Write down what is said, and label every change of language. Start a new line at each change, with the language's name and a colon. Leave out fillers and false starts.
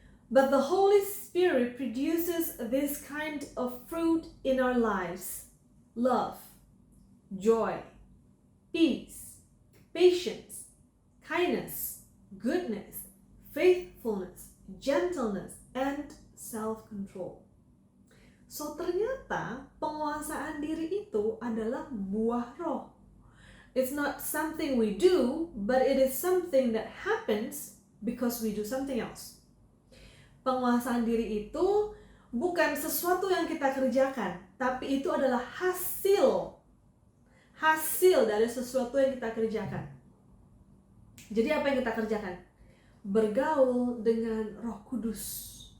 English: But the Holy Spirit produces this kind of fruit in our lives: love, joy, peace, patience, kindness, goodness, faithfulness, gentleness, and self-control.
Indonesian: So ternyata penguasaan diri itu adalah buah roh.
English: It's not something we do, but it is something that happens because we do something else.
Indonesian: Penguasaan diri itu bukan sesuatu yang kita kerjakan, tapi itu adalah hasil dari sesuatu yang kita kerjakan. Jadi apa yang kita kerjakan? Bergaul dengan Roh Kudus.